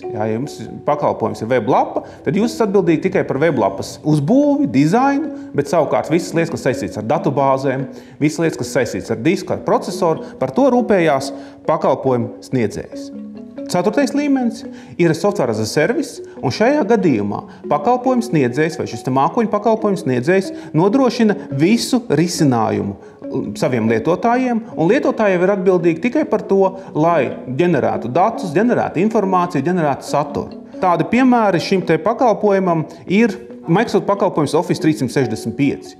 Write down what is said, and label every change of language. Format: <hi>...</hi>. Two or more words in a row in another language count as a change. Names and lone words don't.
<lv>Ja jums pakalpojums ir weblapa, tad jūs esat atbildīgi tikai par weblapas uzbūvi, dizainu, bet savukārt visas lietas, kas saistīts ar datubāzēm, visas lietas, kas saistīts ar disku, ar procesoru, par to rūpējās pakalpojumu sniedzējs. 4. līmenis ir</lv> <en>software as a service,</en> <lv>un šajā gadījumā pakalpojumu sniedzējs vai šis mākoņu pakalpojumu sniedzējs nodrošina visu risinājumu saviem lietotājiem, un lietotāji ir atbildīgi tikai par to, lai ģenerētu datus, ģenerētu informāciju, ģenerētu saturu. Tādi piemēri šim pakalpojumam ir Microsoft pakalpojums Office 365.</lv>